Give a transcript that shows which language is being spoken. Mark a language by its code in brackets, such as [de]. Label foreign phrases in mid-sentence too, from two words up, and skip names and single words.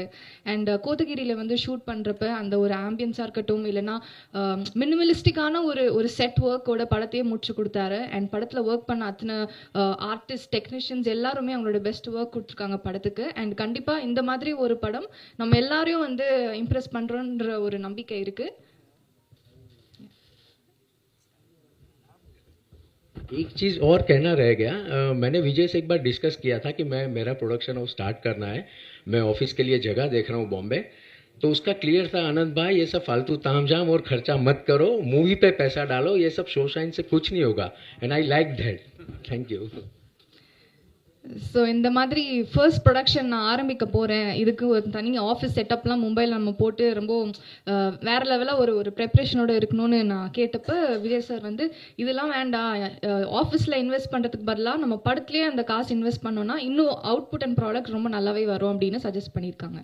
[ta] அண்ட் கோத்தகிரியில் வந்து ஷூட் பண்ணுறப்ப அந்த ஒரு ஆம்பியன்ஸாக இருக்கட்டும், இல்லைன்னா மினிமலிஸ்டிக்கான ஒரு செட் ஒர்க்கோட படத்தையே முடிச்சு கொடுத்தாரு. அண்ட் படத்தில் ஒர்க் பண்ண அத்தனை ஆர்டிஸ்ட், டெக்னீஷியன்ஸ் எல்லாருமே அவங்களோட [en] best work [ta] கொடுத்துருக்காங்க படத்துக்கு. அண்ட் கண்டிப்பாக இந்த மாதிரி ஒரு படம் நம்ம எல்லாரையும் வந்து இம்ப்ரெஸ் பண்றோன்ற ஒரு நம்பிக்கை இருக்கு. [hi] एक चीज़ और कहना रह गया, मैंने विजय से एक बार डिस्कस किया था कि मेरा [en] production house [hi] स्टार्ट करना है, मैं ऑफिस के लिए जगह देख रहा हूँ बॉम्बे. तो उसका क्लियर था, आनंद भाई ये सब फालतू तामझाम और खर्चा मत करो, मूवी पे पैसा डालो, ये सब [en] show shine [hi] से कुछ नहीं होगा. [en] And I like that. Thank you. [ta] ஸோ இந்த மாதிரி [en] first production [ta] நான் ஆரம்பிக்க போகிறேன், இதுக்கு ஒரு தனி ஆஃபீஸ் செட்டப்லாம் மும்பையில் நம்ம போட்டு ரொம்ப வேறு லெவலாக ஒரு ப்ரெப்ரேஷனோட இருக்கணும்னு நான் கேட்டப்போ விஜய் சார் வந்து இதெல்லாம் வேண்டாம், ஆஃபீஸில் இன்வெஸ்ட் பண்ணுறதுக்கு பதிலாக நம்ம படத்துலேயே அந்த காசு இன்வெஸ்ட் பண்ணோன்னா இன்னும் [en] output and product [ta] ரொம்ப நல்லாவே வரும் அப்படின்னு சஜஸ்ட் பண்ணியிருக்காங்க.